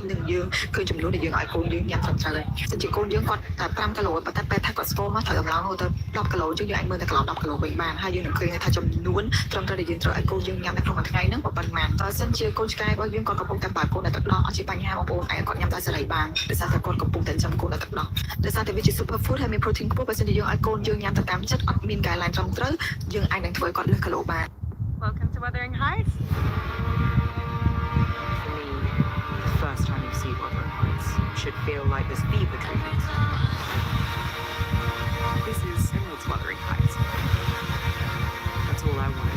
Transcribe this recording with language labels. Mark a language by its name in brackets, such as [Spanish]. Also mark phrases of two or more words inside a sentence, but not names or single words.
[Khmer] នឹងយើងឃើញចំនួនដែលយើងឲ្យកូនយើងញ៉ាំត្រឹមត្រូវហើយសិនជាកូនយើងគាត់តែ5គីឡូប៉ុន្តែពេលថាគាត់ស្គាល់មកត្រូវអំឡងទៅ10គីឡូជាងយើងអាចមើលតែកន្លង10គីឡូវិញបានហើយយើងនឹងឃើញថាចំនួនត្រឹមត្រូវដែលយើងត្រូវឲ្យកូនយើងញ៉ាំនៅក្នុងមួយថ្ងៃហ្នឹងប៉ុណ្ណាបើសិនជាកូនឆ្កែរបស់យើងគាត់កំពុងតែបើកូននៅទឹកដោះអត់ជាបញ្ហាបងប្អូនអាចគាត់ញ៉ាំតែសេរីបានដោយសារតែគាត់កំពុងតែចាំកូននៅទឹកដោះដោយសារតែវាជា [English] super food [Khmer] ហើយមាន protein ខ្ពស់បើសិនជាយើងឲ្យកូនយើងញ៉ាំទៅតាមចិត្តអត់មាន guideline ត្រឹមត្រូវយើងអាចនឹងធ្វើគាត់លើសគីឡូបាន [English] Welcome to Wuthering Heights. For me, the first time you see Wuthering Heights should feel like this fever treatment. This is Emerald's Wuthering Heights. That's all I wanted.